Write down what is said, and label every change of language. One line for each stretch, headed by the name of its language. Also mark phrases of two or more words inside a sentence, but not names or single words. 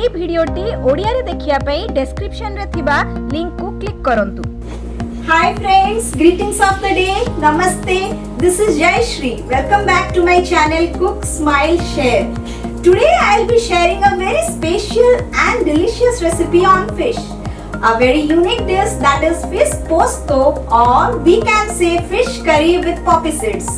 Odia: ଭିଡିଓଟି ଓଡ଼ିଆ ରେ ଦେଖିବା ପାଇଁ ଡିସ୍କ୍ରିପସନ ରେ ଥିବା ଲିଙ୍କ କୁ କ୍ଲିକ କରନ୍ତୁ।
English: Hi friends, greetings of the day. Namaste. This is Jayashree. Welcome back to my channel Cook Smile Share. Today I'll be sharing a very special and delicious recipe on fish. A very unique dish that is fish posto, or we can say fish curry with poppy seeds.